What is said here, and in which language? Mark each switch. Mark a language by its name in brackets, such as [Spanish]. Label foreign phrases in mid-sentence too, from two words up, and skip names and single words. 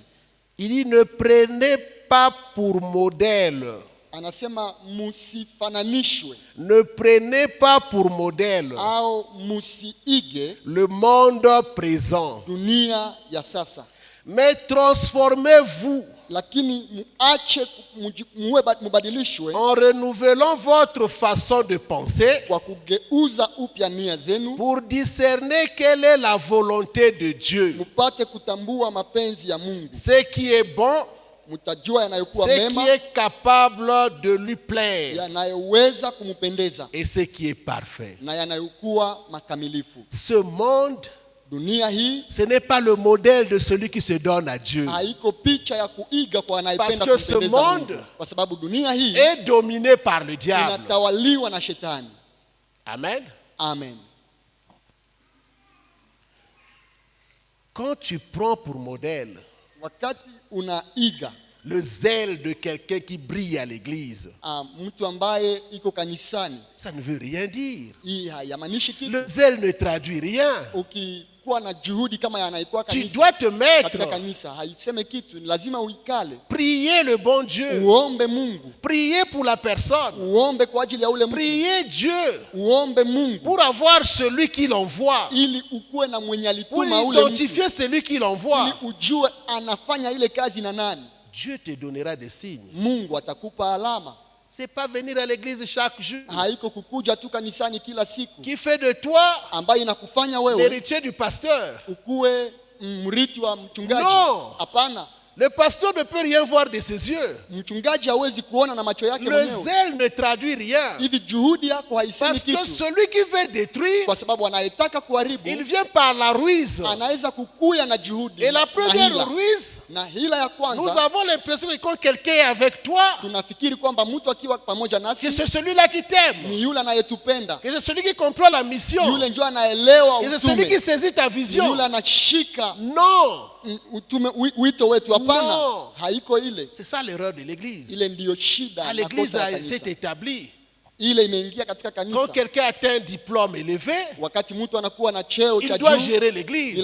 [French] Il dit, ne prenez pas pour modèle. [Swahili] anasema musifananishwe [French] Ne prenez pas pour modèle [Swahili] au musiige [French] le monde présent, [Swahili] dunia ya sasa, [French] mais transformez-vous [Swahili] lakini muache mubadilishwe [French] en renouvelant votre façon de penser [Swahili] kwa kugeuza upya nia zenu, [French] pour discerner quelle est la volonté de Dieu, [Swahili] mupate kutambua mapenzi ya Mungu, [French] ce qui est bon, [Swahili] mtajua yanayokuwa [French] ce [Swahili] mema, [French] qui est capable de lui plaire [Swahili] yanayoweza kumpendeza [French] et ce qui est parfait. [Swahili] na yanayokuwa makamilifu. [French] Ce monde, [Swahili] Dunia hii [French] ce n'est pas le modèle de celui qui se donne à Dieu. [Swahili] haiko picha ya kuiga kwa anayependa [French] Parce que ce [Swahili] kumpendeza [French] monde [Swahili] Mungu, kwa sababu dunia hii [French] est dominé par le diable. [Swahili] inatawaliwa na shetani. [French] Amen. [Swahili] Amen. [French] Quand tu prends pour modèle [Swahili] Wakati unaiga [French] le zèle de quelqu'un qui brille à l'église, [Swahili] mtu ambaye iko kanisani, [French] ça ne veut rien dire. [Swahili] hii hayamaanishi kitu. [French] Le zèle ne traduit rien. [Swahili] Ukikuwa kuwa na juhudi kama yanaikuwa [French] Tu [Swahili] kanisa. [French] dois te mettre. [Swahili] Katika kanisa haiseme kitu, ni lazima uikale. [French] Prier le bon Dieu. [Swahili] Uombe Mungu. [French] Prier pour la personne. [Swahili] Uombe kwa ajili ya ule mtu. [French] Prier Dieu [Swahili] Uombe Mungu. [French] pour avoir celui qui l'envoie. [Swahili] Ili ukuwe na mwenye [French] Pour [Swahili] alituma ule mtu. [French] identifier celui qui l'envoie. [Swahili] Ili ujue anafanya ile kazi na nani. [French] Dieu te donnera des signes. [Swahili] Mungu atakupa alama. [French] C'est pas venir à l'église chaque jour [Swahili] Haiko kukuja tu kanisani kila siku [French] qui fait de toi [Swahili] ambayo inakufanya wewe [French] l'héritier du pasteur. [Swahili] ukuwe mrithi wa mchungaji. [English] No. [Swahili] Hapana. [French] Le pasteur ne peut rien voir de ses yeux. [Swahili] Mchungaji hawezi kuona na macho yake [French] Le [Swahili] mwenyewe. [French] zèle ne traduit rien. [Swahili] Hivi juhudi yako haisemi [French] Parce que [Swahili] kitu. [French] celui qui veut détruire, [Swahili] Kwa sababu anayetaka kuharibu [French] il vient par la ruse. [Swahili] anaweza kukuya na juhudi. [French] Et la [Swahili] na [French] première [Swahili] hila. [French] ruse, [Swahili] Na hila ya [French] nous [Swahili] kwanza [French] avons l'impression que quand quelqu'un est avec toi, [Swahili] tunafikiri kwamba mtu akiwa pamoja [French] que [Swahili] nasi [French] c'est celui-là qui t'aime, [Swahili] ni yule anayetupenda. [French] que c'est celui qui comprend la mission, [Swahili] Yule ndio anaelewa [French] que c'est celui qui [Swahili] utume. [French] saisit ta vision. [Swahili] Yule anashika [French] Non, [Swahili] utume wito wetu. Hapana. [English] No. [Swahili] Haiko ile. [French] c'est ça l'erreur de l'église. [Swahili] Ile ndiyo shida [French] À [Swahili] na [French] l'église, [Swahili] kosa ya [French] c'est [Swahili] kanisa. [French] établi. [Swahili] Ile imeingia katika [French] Quand [Swahili] kanisa. [French] quelqu'un atteint un diplôme élevé, [Swahili] Wakati mtu anakuwa na cheo [French] il [Swahili] cha [French] doit [Swahili] juu, [French] gérer [Swahili] ni [French] l'église.